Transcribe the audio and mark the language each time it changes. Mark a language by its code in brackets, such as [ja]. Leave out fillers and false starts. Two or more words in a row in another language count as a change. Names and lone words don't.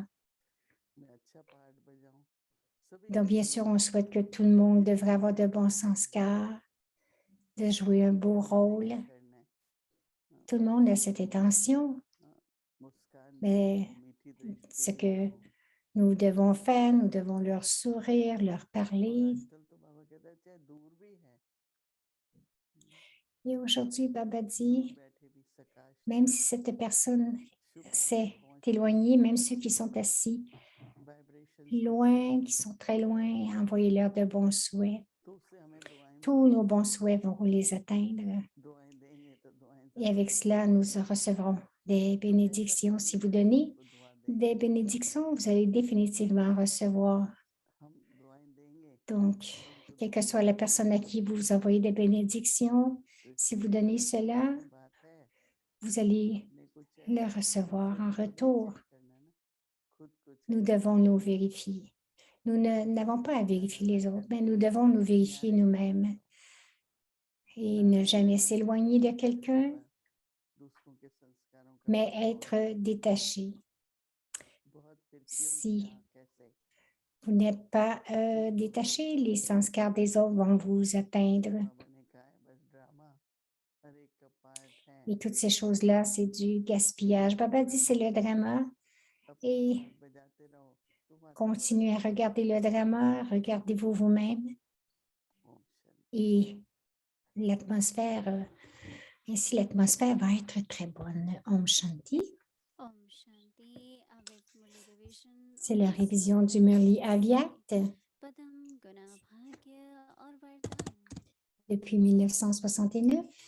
[hi] मैं अच्छा पार्ट बजाऊं, सभी [fr] Donc, [hi] का [fr] bien [hi] यही [fr] sûr, on [hi] है, [fr] souhaite que tout le monde [hi] लेकिन [fr] devrait avoir [hi] हमें [fr] de bons [hi] अपना [fr] sanskars, de jouer un beau [hi] हमने [fr] rôle. [hi] क्या करना है, [fr] Tout le monde a cette intention, [hi] मुस्कान भेजो, [fr] mais [hi] मीठी [fr] ce [hi] दृष्टि [fr] que [hi] भेजो, [fr] nous devons faire, nous devons leur sourire, leur [hi] और [fr] parler. [hi] आजकल तो बाबा कहता है चाहे दूर भी है, [fr] Et aujourd'hui, Baba dit, [hi] बैठे भी सकाश [fr] même si cette personne [hi] शुभ भावना [fr] s'est [hi] पहुंच [fr] éloignée, même ceux qui sont assis [hi] वाइब्रेशन [fr] loin, qui sont très loin, envoyez-leur de bons souhaits. [hi] तो उससे हमें दुआएं [fr] Tous nos bons souhaits vont les atteindre. [hi] दुआएं देंगे तो दुआएं [fr] Et avec cela, nous recevrons des bénédictions. Si vous donnez des bénédictions, vous allez définitivement recevoir. [hi] हम दुआएं देंगे [fr] Donc, quelle que soit la personne à qui vous envoyez des bénédictions, si vous donnez cela, [hi] बात है [fr] vous allez [hi] अपने को चेक [fr] le recevoir en retour. [hi] करना ना खुद को [fr] Nous devons nous vérifier. Nous n'avons pas à vérifier les autres, mais nous devons nous vérifier nous-mêmes et ne jamais s'éloigner de quelqu'un, [hi] दूसरों के संस्कारों का [fr] mais être détaché. [hi] बहुत [fr] Si vous n'êtes pas détaché, les sanskars des autres vont vous atteindre. [hi] बाबा ने कहा है बस ड्रामा हर एक का पार्ट है [fr] Et toutes ces choses-là, c'est du gaspillage. Baba dit, c'est le drama. [hi] अपनी [fr] Et [hi] म्यूजिक बजाते रहो तो वातावरण [fr] continuez à regarder le drama, regardez-vous vous-même [hi] ओम शांति [fr] et l'atmosphère, ainsi l'atmosphère va être très bonne. [hi] ओम शांति. ओम शांति. [fr] Avec Murli Revision. C'est la révision du Murli Avyat [hi] Padam Guna Bhagya और वरदान. [fr] depuis 1969.